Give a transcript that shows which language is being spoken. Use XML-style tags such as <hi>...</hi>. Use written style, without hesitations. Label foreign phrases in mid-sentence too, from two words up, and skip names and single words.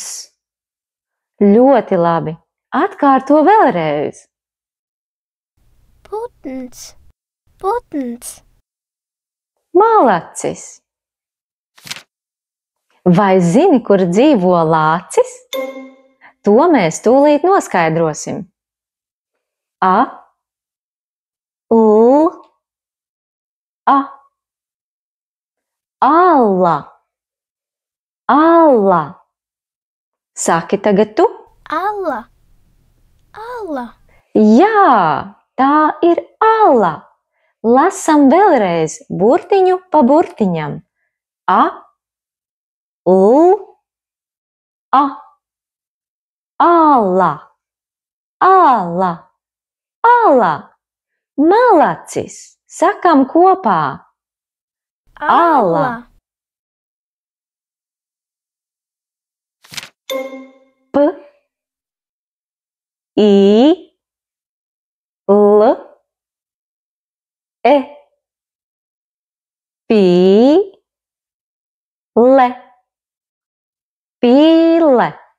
<lv>Ļoti labi! Atkārto vēlreiz. Putns. Putns. Malacis. Vai zini, kur dzīvo lācis? To mēs tūlīt noskaidrosim. A, L, A. Alla. Alla. Saki tagad tu. Alla. Alla. Jā, tā ir alla. Lasam vēlreiz burtiņu pa burtiņam. A, L, A. Alla. Alla. Alla. Malacis. Sakam kopā. Alla. P, I, L, E, Pi, Le, Pīle.</lv>